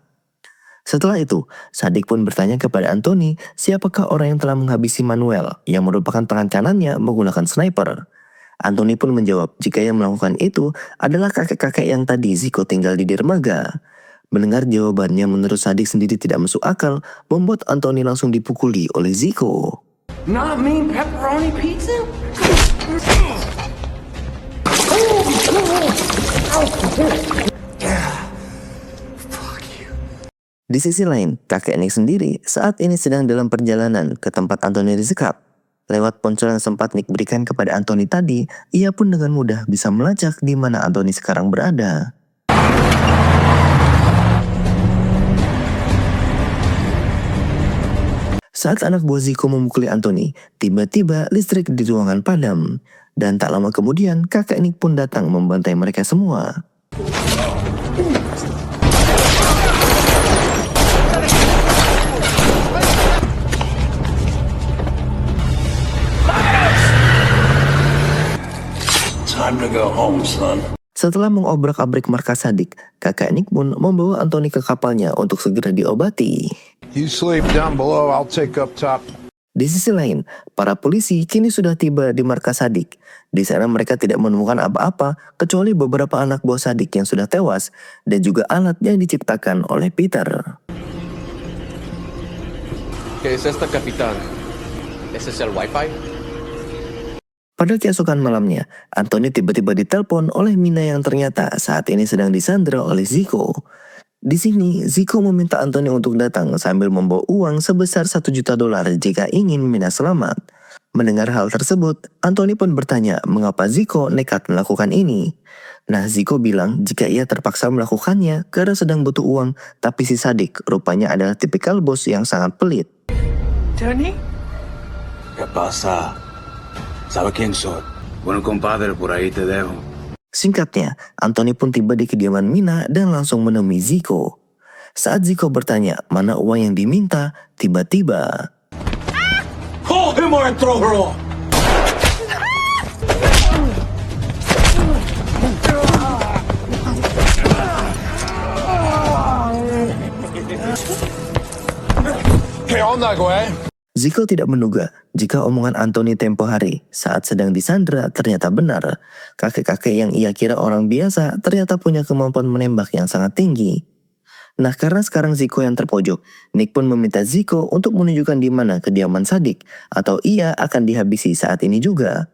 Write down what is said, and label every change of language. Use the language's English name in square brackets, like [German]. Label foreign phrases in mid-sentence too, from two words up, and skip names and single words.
[Indonesian] Setelah itu, Sadik pun bertanya kepada Anthony siapakah orang yang telah menghabisi Manuel yang merupakan tangan kanannya menggunakan sniper. Anthony pun menjawab jika yang melakukan itu adalah kakek-kakek yang tadi Zico tinggal di dermaga. Mendengar jawabannya menurut Sadik sendiri tidak masuk akal, membuat Anthony langsung dipukuli oleh Zico. [English] Not mean pepperoni pizza? [Indonesian] Di sisi lain, kakek Nick sendiri saat ini sedang dalam perjalanan ke tempat Anthony disekap. Lewat ponsel yang sempat Nick berikan kepada Anthony tadi, ia pun dengan mudah bisa melacak di mana Anthony sekarang berada. Saat anak buah Zico memukuli Anthony, tiba-tiba listrik di ruangan padam. Dan tak lama kemudian, kakek Nick pun datang membantai mereka semua. [English] Time to go home, son. [Indonesian] Setelah mengobrak-abrik markas Sadik, kakek Nick pun membawa Anthony ke kapalnya untuk segera diobati. [English] You sleep down below, I'll take up top. [Indonesian] Di sisi lain, para polisi kini sudah tiba di markas Sadik. Di sana mereka tidak menemukan apa-apa kecuali beberapa anak buah Sadik yang sudah tewas dan juga alat yang diciptakan oleh Peter. [Spanish] ¿Qué es esta, capitán? ¿Ese es el wifi? [Indonesian] Pada keesokan malamnya, Anthony tiba-tiba ditelepon oleh Mina yang ternyata saat ini sedang disandra oleh Zico. Di sini, Zico meminta Anthony untuk datang sambil membawa uang sebesar $1 juta jika ingin Mina selamat. Mendengar hal tersebut, Anthony pun bertanya mengapa Zico nekat melakukan ini. Nah, Zico bilang jika ia terpaksa melakukannya karena sedang butuh uang, tapi si Sadik rupanya adalah tipikal bos yang sangat pelit. Tony? [Spanish] ¿Qué pasa? ¿Sabe quién soy? Bueno, compadre, por ahí te dejo. [Indonesian] Singkatnya, Anthony pun tiba di kediaman Mina dan langsung menemui Zico. Saat Zico bertanya mana uang yang diminta, tiba-tiba [English] Call him or I throw her off! Okay, on that way. [Indonesian] Zico tidak menduga jika omongan Anthony tempo hari saat sedang disandra ternyata benar. Kakek-kakek yang ia kira orang biasa ternyata punya kemampuan menembak yang sangat tinggi. Nah, karena sekarang Zico yang terpojok, Nick pun meminta Zico untuk menunjukkan di mana kediaman Sadik atau ia akan dihabisi saat ini juga.